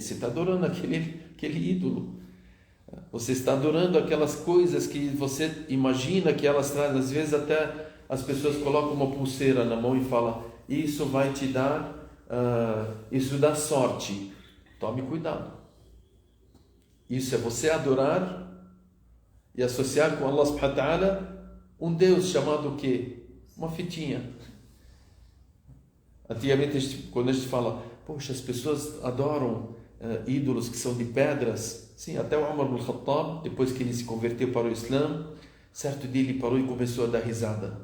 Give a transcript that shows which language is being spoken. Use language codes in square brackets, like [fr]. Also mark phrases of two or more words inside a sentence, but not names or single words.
[pt] Você está adorando aquele ídolo. Você está adorando aquelas coisas que você imagina que elas trazem. Às vezes até as pessoas colocam uma pulseira na mão e falam, isso vai te dar, isso dá sorte. Tome cuidado. Isso é você adorar e associar com [ar] الله سبحانه وتعالى [pt] um Deus chamado o quê? Uma fitinha. Antigamente, quando a gente fala, poxa, as pessoas adoram ídolos que são de pedras. Sim, até o Umar ibn Khattab, depois que ele se converteu para o Islã, certo dia ele parou e começou a dar risada.